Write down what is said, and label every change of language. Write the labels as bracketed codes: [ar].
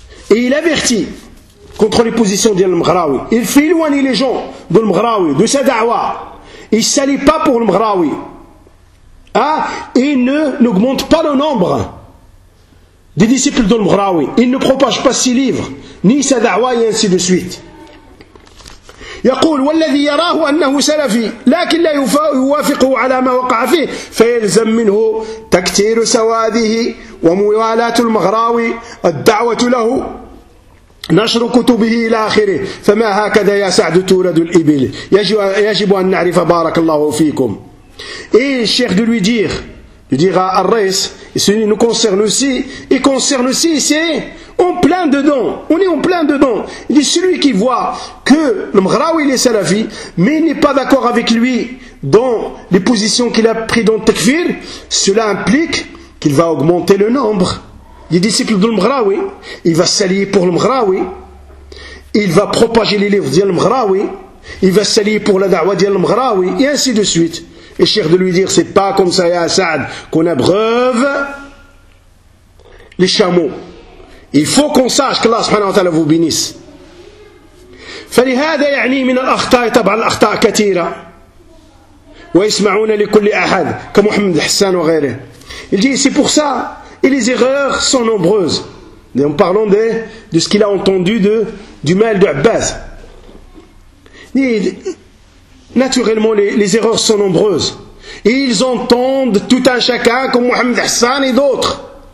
[fr] Et il avertit contre les positions du Mghraoui. Il fait éloigner les gens de le Mghraoui, de sa da'wa. Il ne s'allie pas pour le Mghraoui. Ah, et n'augmente pas le nombre des disciples de l'Mghraoui. Il ne propage pas ses livres, ni sa da'wa, et ainsi de suite. [ar] يقول والذي يراه أنه سلفي لكن لا يوافقه على ما وقع فيه فيلزم منه تكثير سواده وموالاة المغراوي الدعوة له نشر كتبه إلى آخره فما هكذا يا سعد تولد الإبل يجب أن نعرف بارك الله فيكم [fr] Et il cherche de lui dire, de dire à Arrès, et ce qui nous concerne aussi, et concerne aussi, c'est en plein dedans, on est en plein dedans. Il dit celui qui voit que le Mghraoui est salafi, mais il n'est pas d'accord avec lui dans les positions qu'il a prises dans le Takfir, cela implique qu'il va augmenter le nombre des disciples de le Mghraoui, il va s'allier pour le Mghraoui, il va propager les livres de le Mghraoui, il va s'allier pour la da'wa de le Mghraoui, et ainsi de suite. Et cher de lui dire, c'est pas comme ça, Ya Saad, qu'on abreuve les chameaux. Il faut qu'on sache que Allah subhanahu wa ta'ala vous bénisse. [ar] فلهذا يعني من الأخطاء طبعا الأخطاء كثيرة ويسمعون لكل أحد [fr] comme Mohamed Hassan ou [ar] غيره. [fr] Il dit, c'est pour ça, et les erreurs sont nombreuses. Et en parlant de ce qu'il a entendu du mal de Abbas. Naturellement, les erreurs sont nombreuses. Et ils entendent tout un chacun, comme Mohamed Hassan et d'autres.